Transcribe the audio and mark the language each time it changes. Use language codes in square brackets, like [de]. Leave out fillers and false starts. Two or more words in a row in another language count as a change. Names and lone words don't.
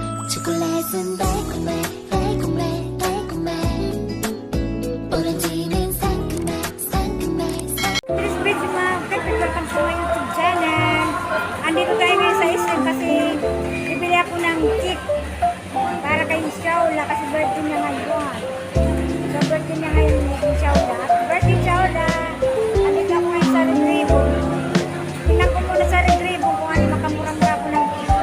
[ko] 초콜릿은 달콤해 달콤해 달콤해 오렌지는 상큼해 상큼해 [en] Please please [tl] mga kapit, [en] welcome to my YouTube channel. [tl] Andito tayo ngayon sa SM kasi bibili ako ng cake para kay Miss Shaula kasi birthday niya ngayon. So birthday niya ngayon ni Miss Shaula. [en] Happy birthday Shaula! [tl] Andito ako ngayon sa Red Ribbon. Tingnan ko muna sa Red Ribbon kung ano makamurang ako ng cake.